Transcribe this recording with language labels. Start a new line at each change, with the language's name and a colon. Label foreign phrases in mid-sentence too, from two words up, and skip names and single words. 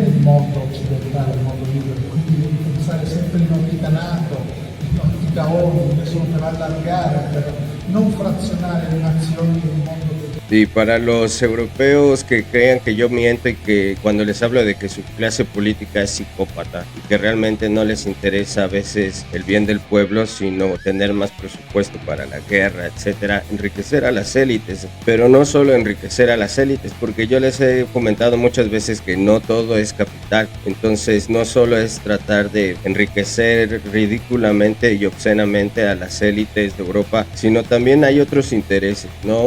Italian: il mondo occidentale, il mondo libero, quindi di pensare sempre in ottica NATO, in ottica ONU, solo per allargare, per non frazionare le nazioni del mondo.
Spanish: Y para los europeos que crean que yo miento y que cuando les hablo de que su clase política es psicópata y que realmente no les interesa a veces el bien del pueblo, sino tener más presupuesto para la guerra, etcétera, enriquecer a las élites, pero no solo enriquecer a las élites, porque yo les he comentado muchas veces que no todo es capital, entonces no solo es tratar de enriquecer ridículamente y obscenamente a las élites de Europa, sino también hay otros intereses, ¿no?